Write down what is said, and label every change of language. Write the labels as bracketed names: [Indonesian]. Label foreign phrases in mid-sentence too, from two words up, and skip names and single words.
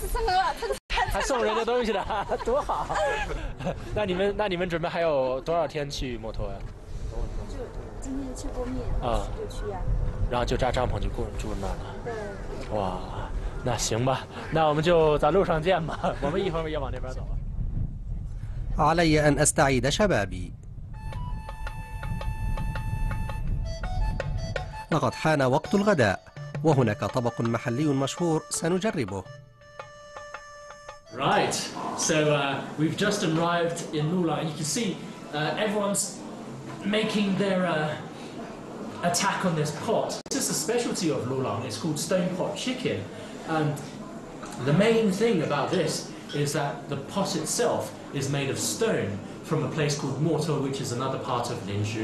[Chinese] 还送人家东西的，多好！那你们准备还有多少天去摩托呀？就今天吃过面啊，就去呀。然后就扎帐篷就住那儿了。对。哇，那行吧，那我们就在路上见吧。我们一会儿也往那边走。 [Arabic] علي أن أستعيد شبابي. لقد حان وقت الغداء وهناك طبق محلي مشهور سنجربه. [English] Right, so we've just arrived in Lulang. You can see everyone's making their attack on this pot. This is a specialty of Lulang. It's called stone pot chicken. And the main thing about this is that the pot itself is made of stone from a place called Mortar, which is another part of Linshu.